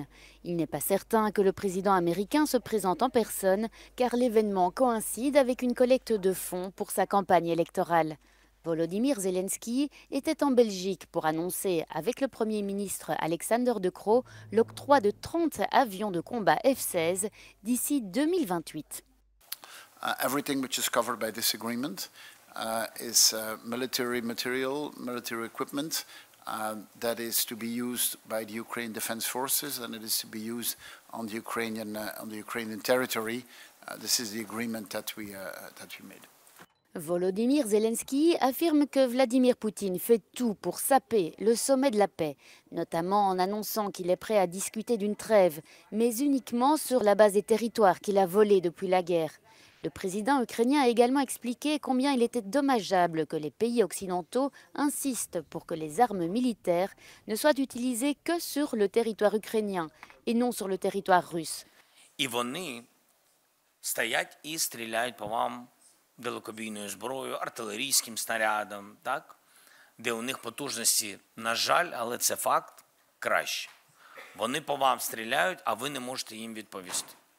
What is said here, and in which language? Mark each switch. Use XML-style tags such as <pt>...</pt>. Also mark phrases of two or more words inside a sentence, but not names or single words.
<fr>Il n'est pas certain que le président américain se présente en personne, car l'événement coïncide avec une collecte de fonds pour sa campagne électorale. Volodymyr Zelensky était en Belgique pour annoncer, avec le Premier ministre Alexander De Croo, l'octroi de 30 avions de combat F-16 d'ici 2028.</fr> <en>Everything which is covered by this agreement is military material, military equipment that is to be used by the Ukrainian Defense Forces, and it is to be used on the Ukrainian territory. This is the agreement that we made.</en> <fr>Volodymyr Zelensky affirme que Vladimir Poutine fait tout pour saper le sommet de la paix, notamment en annonçant qu'il est prêt à discuter d'une trêve, mais uniquement sur la base des territoires qu'il a volés depuis la guerre. Le président ukrainien a également expliqué combien il était dommageable que les pays occidentaux insistent pour que les armes militaires ne soient utilisées que sur le territoire ukrainien et non sur le territoire russe.</fr> <uk>І вони стоять і стріляють по вам далекобійною зброєю, артилерійським снарядом, так? Де у них потужності, на жаль, але це факт, краще. Вони по вам стріляють, а ви не можете їм відповісти.</uk>